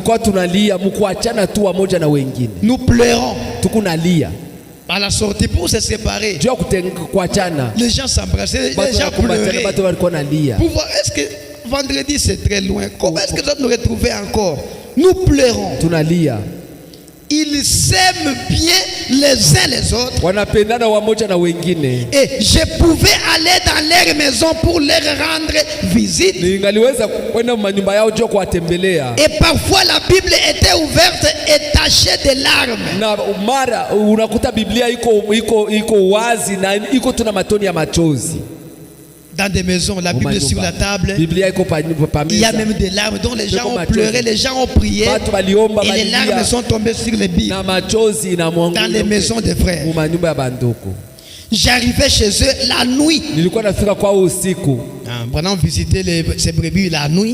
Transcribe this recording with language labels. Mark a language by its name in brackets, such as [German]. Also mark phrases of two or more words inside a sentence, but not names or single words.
[French] Nous pleurons à la sortie pour se séparer. Les gens s'embrassaient, les gens pleuraient. Pour voir, est-ce que vendredi c'est très loin? Comment est-ce que nous allons nous retrouver encore? Nous pleurons. Ils s'aiment bien les les uns les autres. [Swahili] Wanapendana wamoja na wengine. [French] Et je pouvais aller dans leur maison pour leur rendre visite. [Swahili] Ningaliweza kwenda manyumba yao juu kuwatembelea. [French] Et parfois la Bible était ouverte et tachée de larmes. [Swahili] Na mara unakuta Biblia iko wazi na iko tuna matoni ya machozi. [French] Dans des maisons, la Bible sur la table. Il y a même des larmes dont les gens ont pleuré, les gens ont prié. Et les larmes sont tombées sur les billes. Dans les maisons des frères. J'arrivais chez eux la nuit. Pendant visiter ces brebis la nuit.